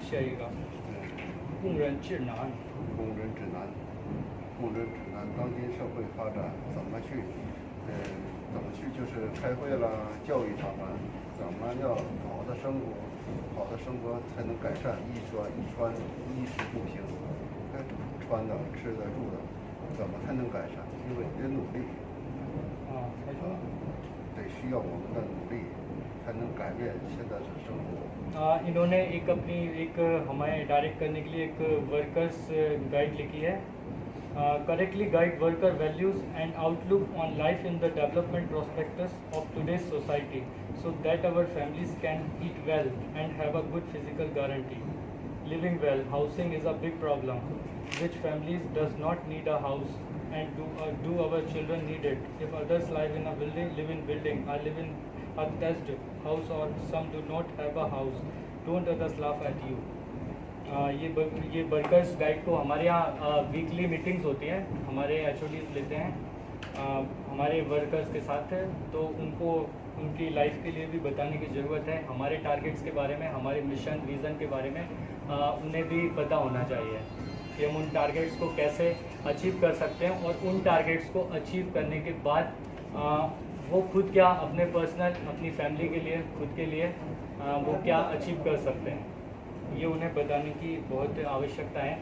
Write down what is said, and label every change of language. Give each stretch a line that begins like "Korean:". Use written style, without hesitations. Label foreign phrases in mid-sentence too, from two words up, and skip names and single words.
Hindi: सही का
Chinese: 工人指南工人指南，当今社会发展怎么去，就是开会啦，教育他们，怎么要好的生活才能改善衣食住行，穿的、吃的、住的，怎么才能改善？因为得努力，得需要我们的努力，才能改变现在的生活。
Hindi: इन्होंने एक हमें डायरेक्ट करने के लिए एक
English: workers guide
Hindi: लिखी है।
English: Correctly guide worker values and outlook on life in the development prospects of today's society so that our families can eat well and have a good physical guarantee. Living well, housing is a big problem which families does not need a house and do our children need it? If others live in a building, I live in a detached house or some do not have a house, don't others laugh at you?
Hindi: ये
English: workers guide
Hindi: को हमारे यहाँ
English: weekly meetings
Hindi: होती हैं, हमारे HODs लेते हैं हमारे वर्कर्स के साथ, तो उनको उनकी लाइफ के लिए भी बताने की ज़रूरत है। हमारे टारगेट्स के बारे में, हमारे
English: mission vision
Hindi: के बारे में उन्हें भी पता होना चाहिए कि हम उन टारगेट्स को कैसे अचीव कर सकते हैं और उन टारगेट्स को अचीव करने के बाद वो खुद क्या अपने पर्सनल, अपनी फैमिली के लिए, खुद के लिए वो क्या अचीव कर सकते हैं, ये उन्हें बताने की बहुत आवश्यकता है।